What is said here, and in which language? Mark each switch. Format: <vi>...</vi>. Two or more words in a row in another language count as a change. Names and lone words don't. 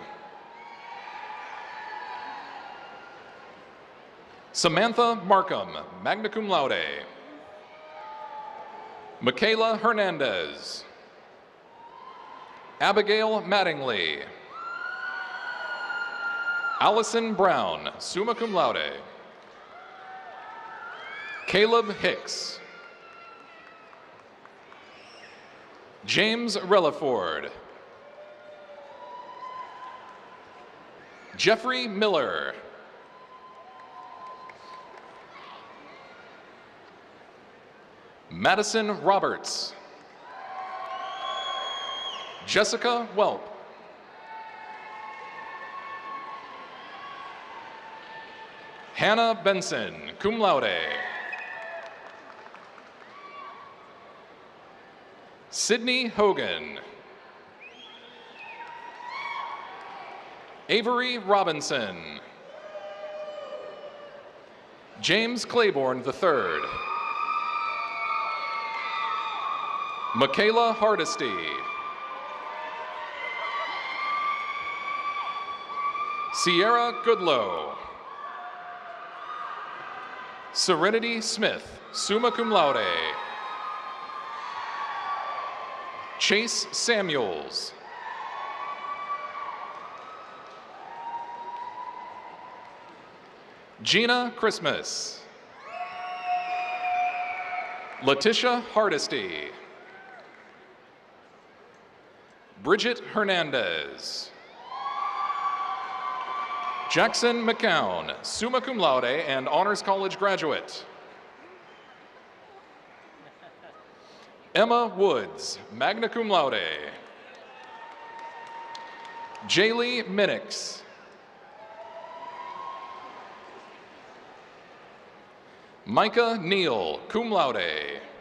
<en>Samantha Markham,</en> <la>magna cum laude.</la> <en>Michaela Hernandez. Abigail Mattingly. Allison Brown,</en> <la>summa cum laude.</la> <en>Caleb Hicks. James Relaford. Jeffrey Miller. Madison Roberts. Jessica Welp. Hannah Benson,</en> <la>cum laude.</la> <en>Sydney Hogan. Avery Robinson. James Claiborne III. Michaela Hardesty. Sierra Goodlow. Serenity Smith,</en> <la>summa cum laude.</la> <en>Chase Samuels. Gina Christmas. Letitia Hardesty. Bridget Hernandez. Jackson McCown,</en> <la>summa cum laude</la> <en>and Honors College graduate. Emma Woods,</en> <la>magna cum laude.</la> <en>Jaylee Minnix. Micah Neal,</en> <la>cum laude.</la>